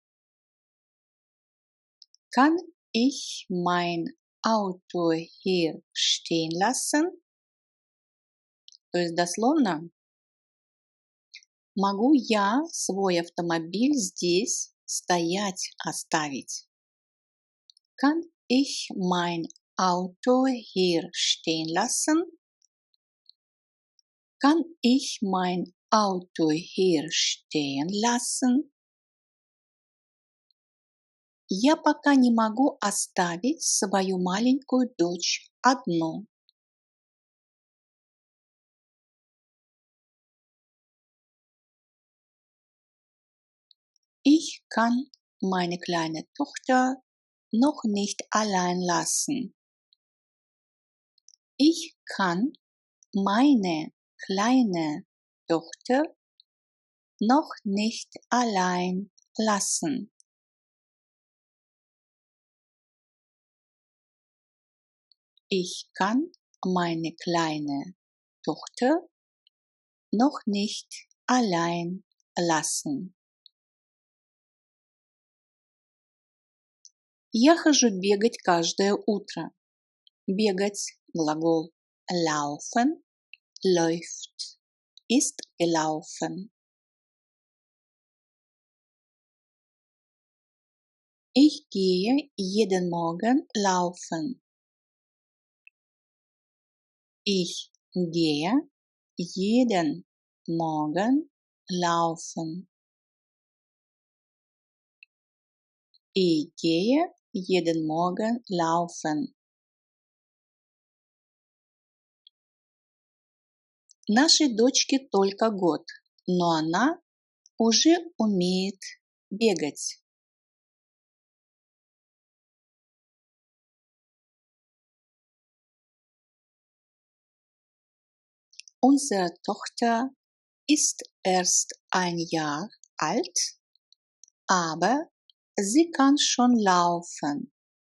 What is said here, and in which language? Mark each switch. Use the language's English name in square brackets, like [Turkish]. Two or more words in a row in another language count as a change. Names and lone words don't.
[German] Kann ich mein Auto hier stehen lassen? [Russian] То есть дословно, могу я свой автомобиль здесь стоять оставить? [German] Kann ich mein Auto hier stehen lassen? Kann ich mein Auto hier stehen lassen? [Russian] Я пока не могу оставить свою маленькую дочь одну. [German] Ich kann meine kleine Tochter noch nicht allein lassen. Ich kann meine kleine Tochter noch nicht allein lassen. Ich kann meine kleine Tochter noch nicht allein lassen. [Russian] Я хожу бегать каждое утро. Бегать – глагол [German] laufen, läuft, ist gelaufen. Ich gehe jeden Morgen laufen. Ich gehe jeden Morgen laufen. Ich gehe jeden Morgen laufen. [Russian] Нашей дочке только год, но она уже умеет бегать. [German] Unsere Tochter ist erst ein Jahr alt, aber sie kann schon laufen.